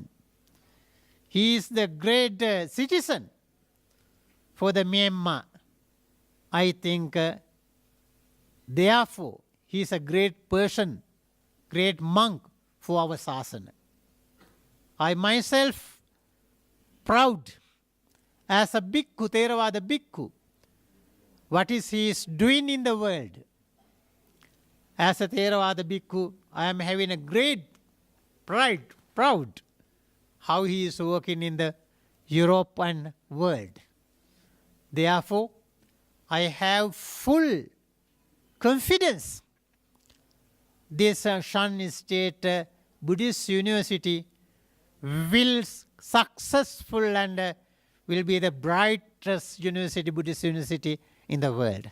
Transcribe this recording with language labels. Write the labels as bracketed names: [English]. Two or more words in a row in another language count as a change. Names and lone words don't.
[English] He is the great citizen for the Myanmar. I think, therefore, he is a great person, great monk for our Sasana. I myself proud as a bhikkhu, Theravada bhikkhu, what is he is doing in the world. As a Theravada bhikkhu, I am having a great proud, how he is working in the European world. Therefore, I have full confidence this Shan State Buddhist University will successful and will be the brightest university, Buddhist university in the world.